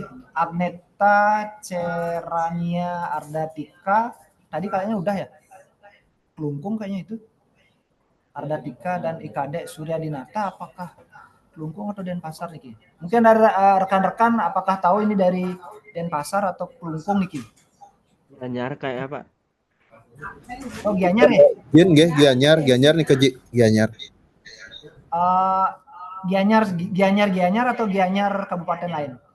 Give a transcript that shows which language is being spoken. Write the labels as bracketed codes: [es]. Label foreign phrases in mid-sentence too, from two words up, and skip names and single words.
[id] Agneta Cerania Ardatika, tadi kayaknya udah ya. Klungkung kayaknya itu. Ardatika dan IKD Surya Dinata, apakah Klungkung atau Denpasar Niki? Mungkin ada rekan-rekan apakah tahu ini dari Denpasar atau Klungkung Niki? Gianyar kayak apa? Oh, Gianyar ya? Gianyar nih keji Gianyar. Gianyar atau Gianyar kabupaten lain?